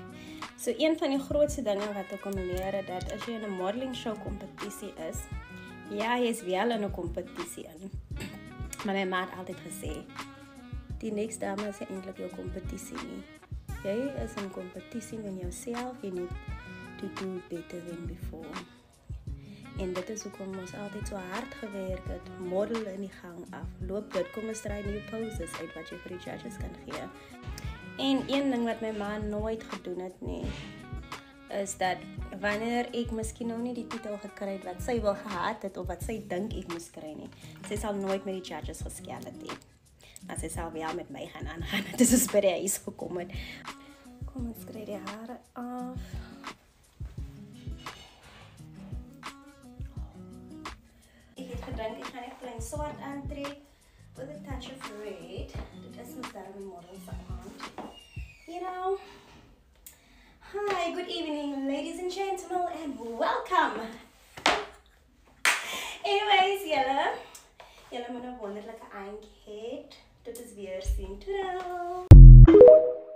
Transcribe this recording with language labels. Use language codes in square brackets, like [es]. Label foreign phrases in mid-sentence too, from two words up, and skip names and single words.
[af] So een van die grootste dinge wat ek kom leer het, dat as jy in 'n [en] modeling show [af] kompetisie is, ja, jy is wel in 'n kompetisie in. Maar my ma het altyd gesê, die next dame is eintlik jou kompetisie nie. Jy is in kompetisie met jouself, [en] you need to do better than before. [af] En dit is hoekom ons altyd so hard gewerk het, model in die gang af, loop dit, kom ons try nuwe poses uit wat jy vir die judges kan gee. En een ding wat my ma nooit gedoen het nie, is dat wanneer ek miskien nou nie die titel gekry het wat sy wil gehad het, of wat sy dink ek moes kry nie, sy sal nooit met die judges geskel het nie. Maar sy sal wel met my gaan aangaan, het is by die huis gekom het. Kom ons kry die hare af. Ek gaan net plain swart aantrek [en] with a touch of red. [af] Dit is mos daarom model se aand. [en] You know. Hi, good evening ladies and gentlemen and welcome. Anyways, [af] julle moet 'n wonderlike aand hê. Dit is weer sien. Tadaa.